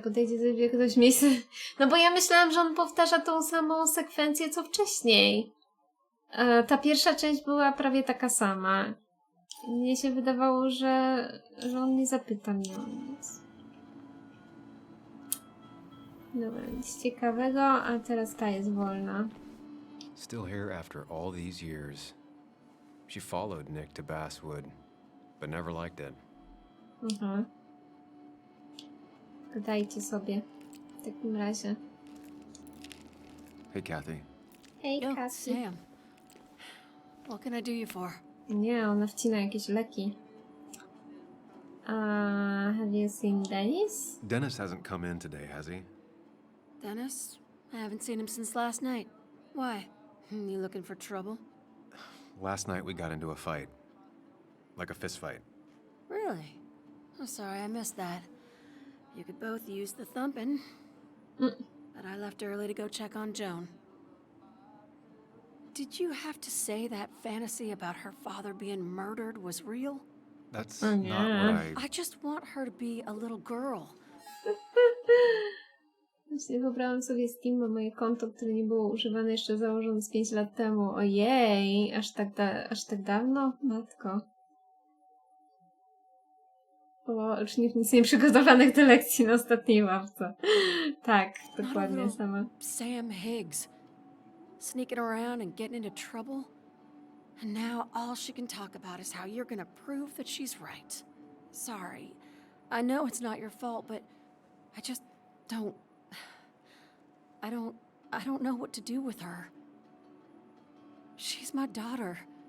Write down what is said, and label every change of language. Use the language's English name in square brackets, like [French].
[Polish] Podejdzie sobie ktoś miejsce. No bo ja myślałam, że on powtarza tą samą sekwencję, co wcześniej. Ta pierwsza część była prawie taka sama. Mnie się wydawało, że on nie zapyta mnie o nic. Dobra, nic ciekawego, a teraz ta jest wolna. [English] Still here after all these years. She followed Nick to Basswood, but never liked it. Mhm. [Polish] Gadajcie sobie. W takim razie. [English] Hey, Kathy. [Polish] Hej, [English] Yo, Cassie. Sam. What can I do you for? [Polish] Nie, ona wcina jakieś leki. [English] Have you seen Dennis? Dennis hasn't come in today, has he? Dennis? I haven't seen him since last night. Why? You looking for trouble? Last night we got into a fight. Like a fist fight. Really? I'm sorry I missed that. You could both use the thumping. But I left early to go check on Joan. Did you have to say that fantasy about her father being murdered was real? That's Oh, not yeah. what I just want her to be a little girl. [Polish] Właśnie wybrałam sobie Steam, moje konto, które nie było używane jeszcze założone z 5 lat temu. Ojej, aż tak dawno? Matko. Było uczniów nic nie przygotowanych do lekcji na ostatniej ławce. Tak, dokładnie sama. [English] Sam Higgs. Sneaking around and getting into trouble. And now all she can talk about is how you're gonna prove that she's right. Sorry. I know it's not your fault, but I just don't... I don't know what to do with her. She's my daughter.